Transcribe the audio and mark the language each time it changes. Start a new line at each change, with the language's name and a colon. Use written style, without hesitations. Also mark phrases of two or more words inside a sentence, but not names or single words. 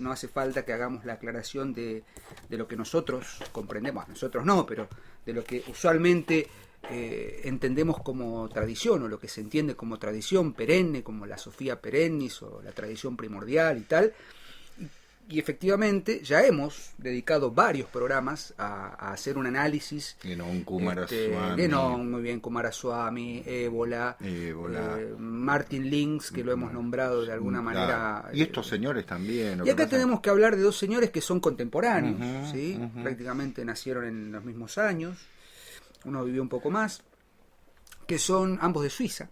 Spanish: No hace falta que hagamos la aclaración de lo que nosotros comprendemos, nosotros no, pero de lo que usualmente entendemos como tradición, o lo que se entiende como tradición perenne, como la
Latin: Sofía perennis
Spanish: o la tradición primordial y tal. Y efectivamente ya hemos dedicado varios programas a hacer un análisis. Genon Kumaraswamy. Genon, muy bien, Kumaraswamy, Ébola. Martin Links, que lo hemos nombrado de alguna manera. Y estos señores también. Y acá tenemos que hablar de dos señores que son contemporáneos, ¿sí? Prácticamente nacieron en los mismos años. Uno vivió un poco más. Que son ambos de Suiza.